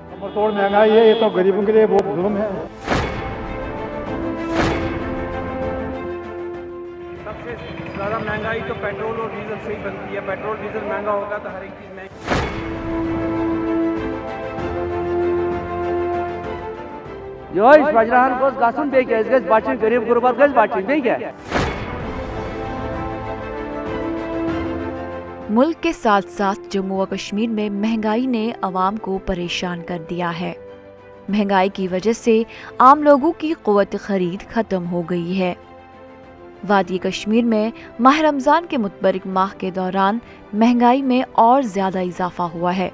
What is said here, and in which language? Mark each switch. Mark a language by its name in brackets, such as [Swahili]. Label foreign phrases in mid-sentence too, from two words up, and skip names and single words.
[Hindi] तोड़ महंगाई है, ये तो गरीबों के लिए बहुत जुल्म है। सबसे ज़्यादा महंगाई तो पेट्रोल और डीजल से ही बनती है। पेट्रोल डीजल महंगा होगा तो हर एक चीज़ महंगी। [Kashmiri] बजराहन गोस गसन बे बचन गरीब गुरबत गज बचन बे क्या। [Hindi] मुल्क के साथ साथ जम्मू व कश्मीर में महंगाई ने अवाम को परेशान कर दिया है। महंगाई की वजह से आम लोगों की क़ुव्वत खरीद खत्म हो गई है। वादी कश्मीर में माह रमज़ान के मुतबरिक माह के दौरान महंगाई में और ज़्यादा इजाफा हुआ है।